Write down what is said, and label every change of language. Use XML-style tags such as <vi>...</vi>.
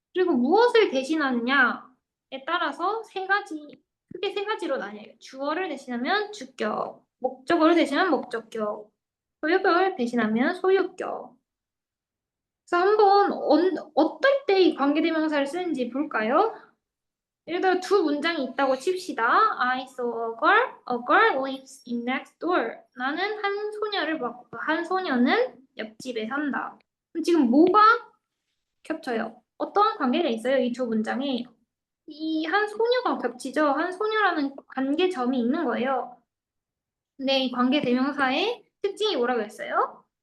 <ko>그리고 무엇을 대신하느냐에 따라서 크게 세 가지로 나뉘어요. 주어를 대신하면 주격, 목적어를 대신하면 목적격, 소유격을 대신하면 소유격. 그래서 한번 어떨 때 이 관계대명사를 쓰는지 볼까요? 예를 들어 두 문장이 있다고 칩시다.</ko> <en>I saw a girl lives in next door.</en> <ko>나는 한 소녀를 봤고 한 소녀는 옆집에 산다. 그럼 지금 뭐가 겹쳐요? 어떠한 관계가 있어요? 이 두 문장에 이 한 소녀가 겹치죠. 한 소녀라는 관계점이 있는 거예요. 근데 이 관계 대명사의 특징이 뭐라고 했어요?</ko>